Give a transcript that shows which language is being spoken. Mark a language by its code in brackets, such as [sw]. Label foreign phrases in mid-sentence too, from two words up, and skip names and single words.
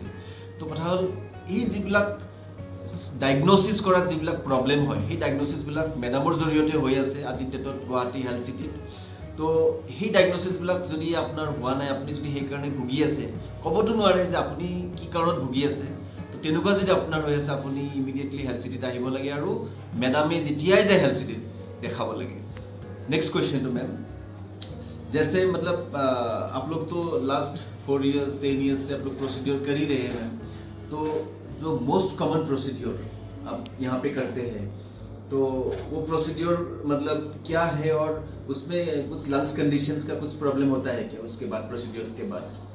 [as] তো কথা হ'ল এই যিবিলাক ডায়েগন'চিছ কৰাত যিবিলাক প্ৰব্লেম হয় সেই ডায়েগন'চিছবিলাক মেডামৰ জৰিয়তে হৈ আছে আজিৰ ডেটত গুৱাহাটী হেল্থ চিটিত। তো সেই ডায়েগন'চিছবিলাক যদি আপোনাৰ হোৱা নাই, আপুনি যদি সেইকাৰণে ভুগি আছে, ক'বতো নোৱাৰে যে আপুনি কি কাৰণত ভুগি আছে। তো তেনেকুৱা যদি আপোনাৰ হৈ আছে, আপুনি ইমিডিয়েটলি হেল্থ চিটিত আহিব লাগে আৰু মেডামে যেতিয়াই যায় হেল্থ চিটিত দেখাব লাগে। [en] next question to ma'am, [hi] जैसे मतलब आप लोग तो [en] last 4 years 10 years [hi] से आप लोग प्रोसीड्योर कर ही रहे हैं मैम, तो जो [en] most common procedure [hi] आप यहाँ पे करते हैं तो वो प्रोसीड्योर मतलब क्या है, और उसमें कुछ [en] lungs conditions [hi] का कुछ प्रॉब्लम होता है क्या उसके बाद, प्रोसीड्योर्स के बाद?